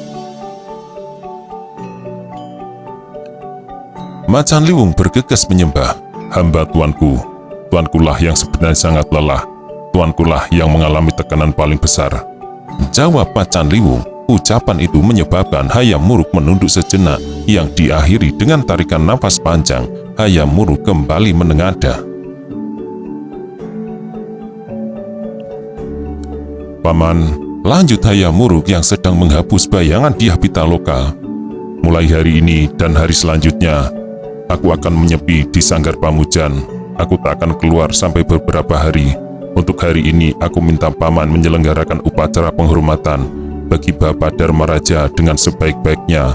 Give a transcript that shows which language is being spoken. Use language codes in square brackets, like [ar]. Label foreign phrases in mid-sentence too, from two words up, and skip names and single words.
[id] Macan Liwung bergegas menyembah. Hamba tuanku, tuankulah yang sebenarnya sangat lelah. Tuankulah yang mengalami tekanan paling besar, jawab Macan Liwung. Ucapan itu menyebabkan Hayam Wuruk menunduk sejenak, yang diakhiri dengan tarikan nafas panjang. Hayam Wuruk kembali menengadah. Paman, lanjut Hayam Wuruk yang sedang menghapus bayangan Dyah Pitaloka. Mulai hari ini dan hari selanjutnya, aku akan menyepi di Sanggar Pamujan. Aku tak akan keluar sampai beberapa hari. Untuk hari ini, aku minta paman menyelenggarakan upacara penghormatan bagi Bapak Dharma Raja dengan sebaik-baiknya.